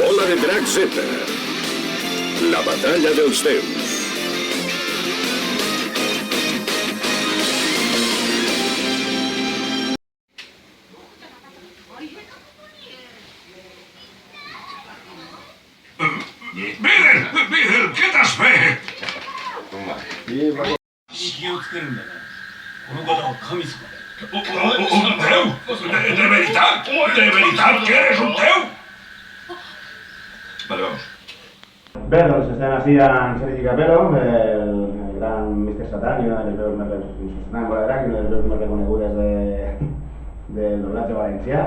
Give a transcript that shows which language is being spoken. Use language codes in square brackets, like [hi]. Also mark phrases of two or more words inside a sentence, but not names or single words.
[ca] de Drac Z. La batalla dels déus. Videl, què t'has fet? [ja] 敷をつけるんだな。この方は神様だ。 [ca] Un déu? De veritat? De veritat que eres un déu? [es] Vale, vamos. [ca] Bé, doncs estem així en Sergi Capello, el gran Mr. Satan i una de les veus més reconegudes del doblatge valencià.